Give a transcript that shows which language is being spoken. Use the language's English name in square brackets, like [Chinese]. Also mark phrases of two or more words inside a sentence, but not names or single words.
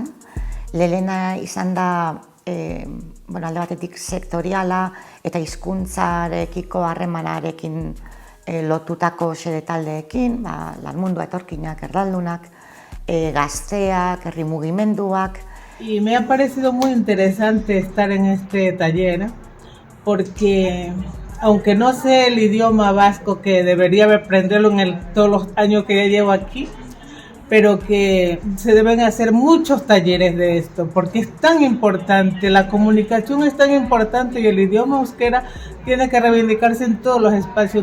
[Basque] Lehena izan da alde batetik sektoriala eta hizkuntzarekiko harremanarekin lotutako xede taldeekin, lan mundua, etorkinak, erdaldunak, gazteak, herri mugimenduak. [Spanish] Y me ha parecido muy interesante estar en este taller porque aunque no sé el idioma vasco que debería aprenderlo en todos los años que ya llevo aquí, pero que se deben hacer muchos talleres de esto, porque es tan importante, la comunicación es tan importante y el idioma euskera tiene que reivindicarse en todos los espacios.